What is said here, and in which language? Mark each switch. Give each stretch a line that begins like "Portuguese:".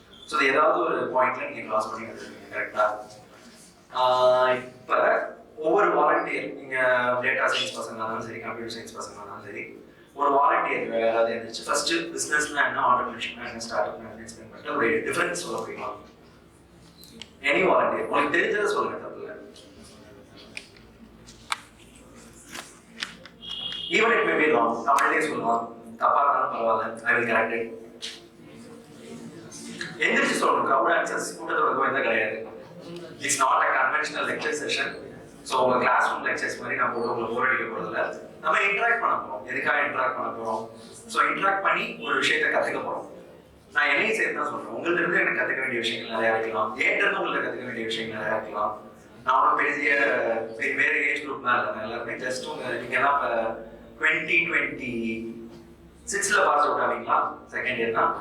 Tamil: So ஏதாவது ஒரு பாயிண்ட்ல நீங்க கிராஸ் பண்ணி வந்துருக்கீங்க, கரெக்டா? இப்போ ஒவ்வொரு வாலண்டியர், நீங்க டேட்டா சயின்ஸ் பசங்க இருந்தாலும் சரி, கம்ப்யூட்டர் சயின்ஸ் பசங்க இருந்தாலும் சரி, ஒரு வாலண்டியர் யாராவது இருந்துச்சு ஃபர்ஸ்ட் பிசினஸ்னா என்ன, ஆண்டர்பிரினர்ஷிப்னா என்ன, ஸ்டார்ட் அப்னா என்ன எக்ஸ்பிளைன் பண்ணிட்டு ஒரு டிஃபரன்ஸ் சொல்ல முடியுமா? எனி வாலண்டியர் உங்களுக்கு தெரிஞ்சதை சொல்லுங்க, தப்பு இல்லை.
English: Even it may be wrong,
Tamil: தமிழ்லேயே சொல்லலாம், தப்பா இருந்தாலும் பரவாயில்ல,
English: I will correct it.
Tamil: எந்திரிச்சு சொல்லணும்,
English: crowd answers
Tamil: கூட்டத்தோட கோயந்தா கிடையாது.
English: It's not a conventional lecture session.
Tamil: So உங்கள் கிளாஸ் ரூம் லெக்சர்ஸ் மாதிரி நான் போட்டு உங்களை போர் அடிக்க போகிறதில்ல. நம்ம இன்ட்ராக்ட் பண்ண போகிறோம். எதுக்காக இன்ட்ராக்ட் பண்ண போகிறோம்? ஸோ இன்ட்ராக்ட் பண்ணி ஒரு விஷயத்தை கற்றுக்க போகிறோம். நான் என்னையும் சேர்த்து தான் சொல்கிறேன். உங்கள்ட்ட இருந்து எனக்கு கற்றுக்க வேண்டிய விஷயங்கள் நிறையா இருக்கலாம், ஏற்றது உங்கள்ட்ட கற்றுக்க வேண்டிய விஷயங்கள் நிறையா இருக்கலாம். நான் ஒன்றும் வேறு ஏஜ் குரூப்லாம் இல்லை, எல்லாருமே ஜஸ்ட் நீங்கள் எல்லாம் இப்போ 2026 பாஸ் அவுட் ஆவீங்களா? செகண்ட் இயர் தான்.